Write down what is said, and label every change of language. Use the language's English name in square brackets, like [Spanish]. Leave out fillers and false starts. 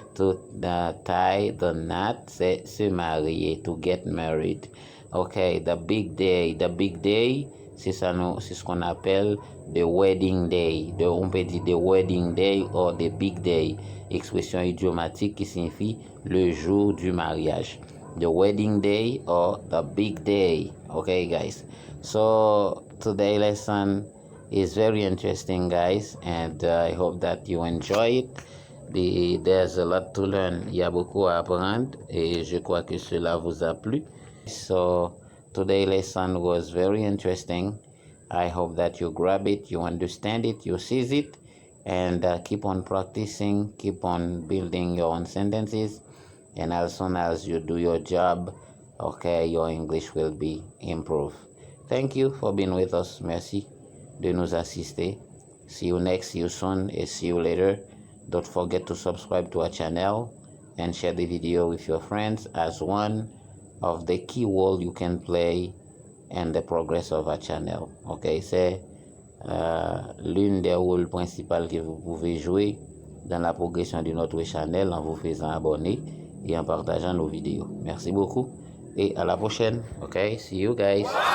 [English] To tie the knot, [French] c'est se marier, [English] to get married. Okay, the big day, [French] c'est ça, c'est ce qu'on appelle [English] the wedding day. [French] On peut dire [English] the wedding day or the big day. [French] Expression idiomatique qui signifie le jour du mariage. [English] The wedding day or the big day. Okay, guys. So today's lesson is very interesting, guys, and I hope that you enjoy it. There's a lot to learn. [French] Il y a beaucoup à apprendre et je crois que cela vous a plu. [English] So today's lesson was very interesting. I hope that you grab it, you understand it, you seize it, and keep on practicing, keep on building your own sentences. And as soon as you do your job, okay, your English will be improved. Thank you for being with us. [French] Merci de nous assister. [English] See you next, see you soon, and see you later. Don't forget to subscribe to our channel and share the video with your friends as one of the key role you can play in the progress of our channel. [French] Okay, c'est l'une des rôles principaux que vous pouvez jouer dans la progression de notre channel en vous faisant abonner et en partageant nos vidéos. Merci beaucoup et à la prochaine. [English] Okay, see you guys.